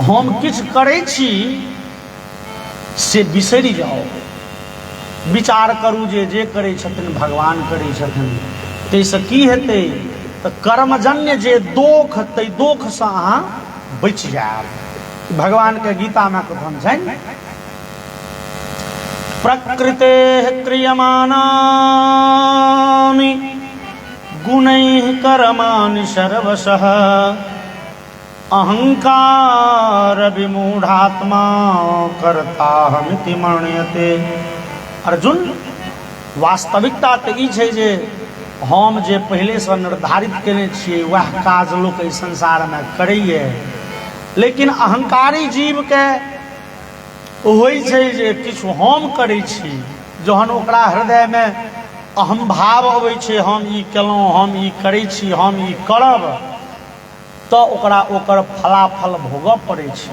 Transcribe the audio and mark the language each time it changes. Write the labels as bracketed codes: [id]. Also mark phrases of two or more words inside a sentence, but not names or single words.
[mai] हम किछु करै छी से बिसरि जाउ, विचार करू जे जे करै छथिन भगवान करै छथिन। ताहिसँ की हेतै तऽ कर्मजन्य जे दोख ताहि दोख से अहाँ बचि जायब। भगवान के गीता में कथन छनि [sa] प्रकृते क्रियमाणा कर्माणि सर्वशः अहंकार विमूढ़ात्मा कर्ताहमिति मन्यते। [mai] अर्जुन, वास्तविकता तऽ ई छै जे हम जे पहले से निर्धारित केने छियै वह काज लोक एहि संसार में करैए, लेकिन अहंकारी जीव के होइ छै जे किछु हम करै छी। जहन ओकरा हृदय में अहम भाव अबै छै, हम ई केलहुँ, हम ई करै छी, हम ई करब, तऽ ओकरा ओकर फलाफल भोगऽ पड़ै छै।